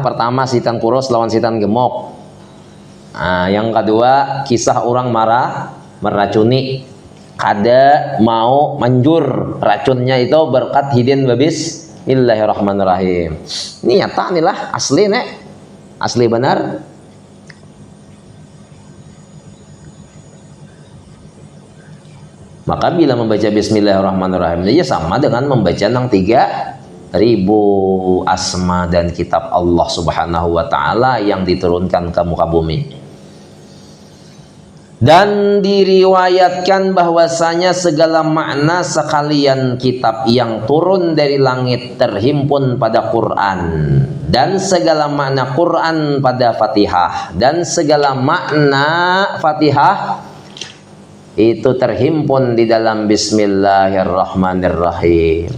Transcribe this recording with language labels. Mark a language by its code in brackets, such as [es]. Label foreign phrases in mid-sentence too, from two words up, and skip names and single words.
[id] Pertama sitan kurus lawan sitan gemuk. Nah yang kedua kisah orang marah meracuni [bjn] kada mau [id] manjur racunnya itu berkat hidin babis Bismillahirrahmanirrahim. Ini nyata nih lah asli nek asli benar. Maka bila membaca Bismillahirrahmanirrahim dia sama dengan membaca nang 3.000 asma dan kitab [ar] Allah Subhanahu wa taala [id] yang diturunkan ke muka bumi. Dan diriwayatkan bahwasanya segala makna sekalian kitab yang turun dari langit terhimpun pada Quran dan segala makna Quran pada Fatihah dan segala makna Fatihah itu terhimpun di dalam Bismillahirrahmanirrahim.